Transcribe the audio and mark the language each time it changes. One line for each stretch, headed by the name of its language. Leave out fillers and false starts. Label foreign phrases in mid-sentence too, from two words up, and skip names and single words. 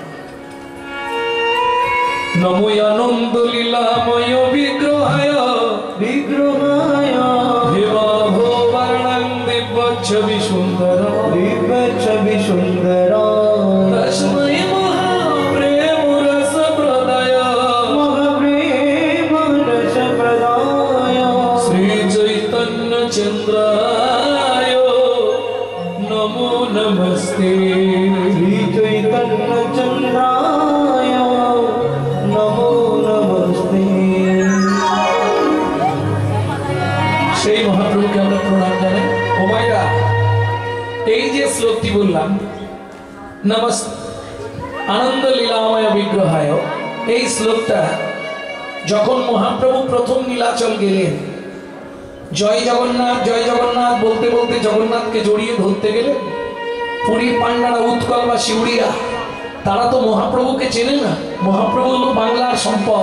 Sanskrit: নমো আনন্দ লীলাময় বিগ্রহায় विग्रहाय বিবাভো বর্ণং দিব্য ছবি সুন্দর दिव्य छवि सुंदर তস্मै মহাপ্রেম রস প্রদায় महाप्रेम रस प्रदाय শ্রী চৈতন্য চন্দ্রায় নমো নমস্তে। श्री चैतन्य चंद्राय नमो नमस्ते।
Bangla: সেই মহাপ্রভুকে আমরা প্রণাম জানাই। ও মাইরা এই যে শ্লোকটি বললাম
Sanskrit: নমস্তে আনন্দ লীলাময় বিগ্রহায়,
Bangla: এই শ্লোকটা যখন মহাপ্রভু প্রথম নীলাচল গেলেন জয় জগন্নাথ বলতে বলতে জগন্নাথকে জড়িয়ে ধরতে গেলেন পুরীর পান্ডারা উৎকল বা শিউড়িয়া তারা তো মহাপ্রভুকে চেনে না, মহাপ্রভু হলো বাংলার সম্পদ।